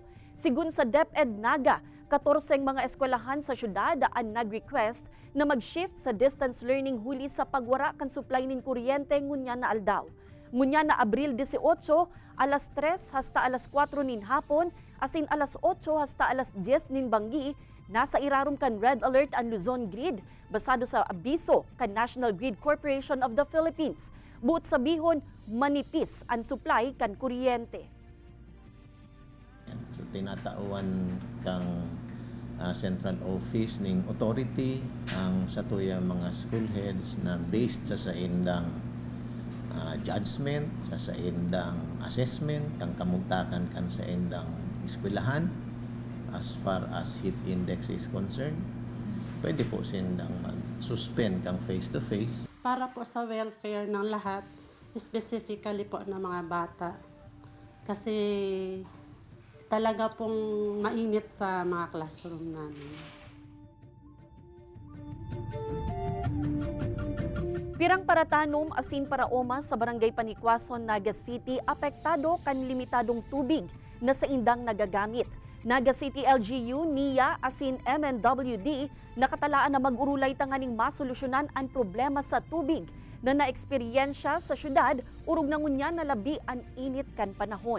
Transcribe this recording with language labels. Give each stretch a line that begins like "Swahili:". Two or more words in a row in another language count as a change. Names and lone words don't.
Bikol: Sigun sa DepEd Naga, 14 mga eskwelahan sa syudad ang nag-request na mag-shift sa
English: distance learning
Bikol: huli sa pagwara kan supply nin kuryente ngunya na aldaw. Ngunya na Abril 18, alas 3 hasta alas 4 nin hapon, asin alas 8 hasta alas 10 nin banggi, nasa irarum kan
English: red alert
Bikol: ang Luzon Grid, basado sa abiso kan National Grid Corporation of the Philippines. Buot sabihon, manipis ang supply kan kuryente. So tinatauan kang
English: central office
Bikol: ning authority ang satuya mga
English: school heads
Bikol: na based sa indang judgment, sa indang assessment, kang kamugtakan kan sa indang eskwelahan
English: as far as heat index is concerned.
Bikol: Pwede po sindang mag-suspend kang face-to-face.
Filipino: para po sa welfare ng lahat, specifically po ng mga bata. Kasi talaga pong mainit sa mga classroom namin.
Bikol: Pirang paratanom asin paraoma sa Barangay Panikwason, Naga City apektado kan limitadong tubig na sa indang nagagamit. Naga City LGU, NIA asin MNWD nakatalaan na mag-urulay tanganing masolusyonan ang problema sa tubig na naeksperyensya sa syudad urog nangunya na labi ang init kan panahon.